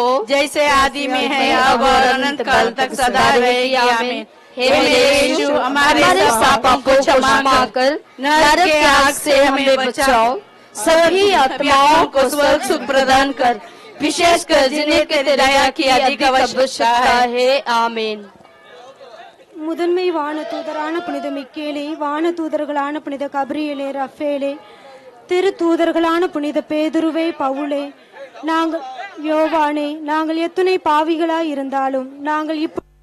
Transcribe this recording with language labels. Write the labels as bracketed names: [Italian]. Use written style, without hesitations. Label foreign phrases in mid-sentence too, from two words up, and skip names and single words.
[Hindi] जैसे आदि में है अब और अनंत काल तक सदा रहेगी। आमीन। हे यीशु, हमारे पापों को क्षमा कर नरक के आग से हमें बचाओ, सभी आत्माओं को स्वर्ग सुख प्रदान कर, विशेषकर जिन्हें तेरी दया की अधिक आवश्यकता है। आमीन। [Tamil] முதன்மை வானதூதரான புனித மிக்கேலே, வானதூதர்களான புனித கபிரியேலே, ரஃபேலே, திருத்தூதர்களான புனித பேதுருவே, பவுலே, நாங்கள் யோவானே, நாங்கள் எத்துணை பாவிகளாய் இருந்தாலும் நாங்கள் இப்ப